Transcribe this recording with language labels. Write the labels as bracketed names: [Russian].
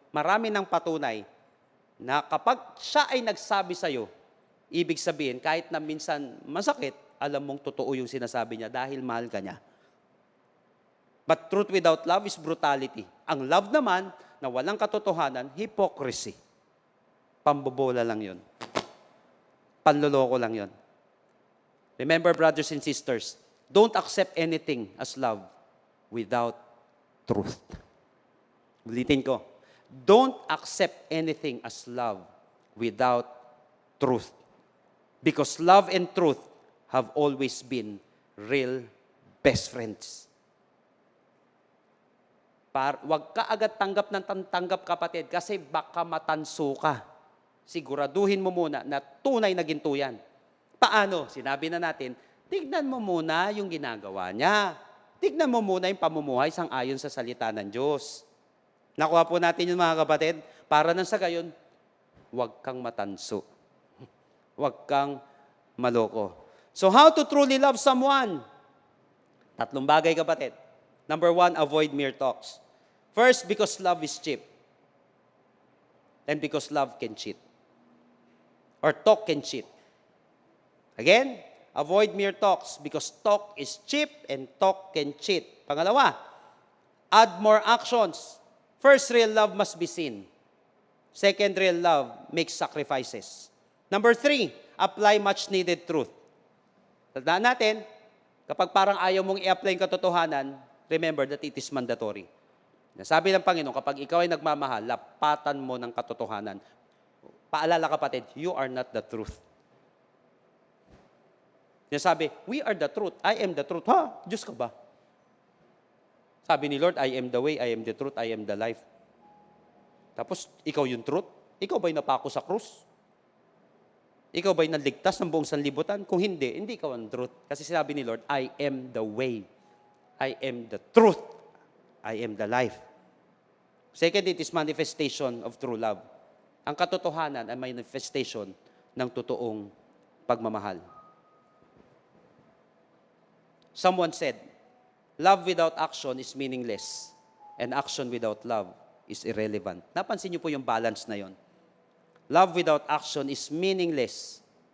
[Filipino] Marami ng patunay na kapag siya ay nagsabi sa'yo, ibig sabihin, kahit na minsan masakit, alam mong totoo yung sinasabi niya dahil mahal ka niya. [English] But truth without love is brutality. [Filipino] Ang love naman, na walang katotohanan, hypocrisy. Pambobola lang yun. Panloloko lang yun. [English] Remember, brothers and sisters, don't accept anything as love without truth. [Filipino] Ulitin ko. [English] Don't accept anything as love without truth. Because love and truth have always been real best friends. [Filipino] Huwag ka agad tanggap ng tanggap, kapatid, kasi baka matanso ka. Siguraduhin mo muna na tunay na ginto yan. Paano? Sinabi na natin, tignan mo muna yung ginagawa niya. Tignan mo muna yung pamumuhay sang-ayon sa salita ng Diyos. Nakuha po natin yun, mga kapatid, para nang sa gayon, huwag kang matanso. Huwag kang maloko. [English] So how to truly love someone? [Filipino] 3 bagay, kapatid. [English] Number 1, avoid mere talks. First, because love is cheap. And because love can cheat. Or talk can cheat. Again, avoid mere talks because talk is cheap and talk can cheat. [Filipino] Pangalawa, [English] add more actions. First, real love must be seen. Second, real love makes sacrifices. Number 3, apply much needed truth. [Filipino] Tandaan natin, kapag parang ayaw mong i-apply yung katotohanan, [English] remember that it is mandatory. [Filipino] Sabi ng Panginoon, kapag ikaw ay nagmamahal, lapatan mo ng katotohanan. Paalala, kapatid, [English] you are not the truth. Sabi, we are the truth. I am the truth. [Filipino] Ha? Diyos ka ba? [English] Sabi ni Lord, I am the way, I am the truth, I am the life. [Filipino] Tapos, ikaw yung truth? Ikaw ba'y napako sa krus? Ikaw ba'y naligtas ng buong sanlibutan? Kung hindi, hindi ikaw ang truth. Kasi sinabi ni Lord, [English] I am the way, I am the truth, I am the life. Second, it is manifestation of true love. [Filipino] Ang katotohanan ay manifestation ng totoong pagmamahal. [English] Someone said, love without action is meaningless, and action without love is irrelevant. [Filipino] Napansin niyo po yung balance na yon. [English] Love without action is meaningless.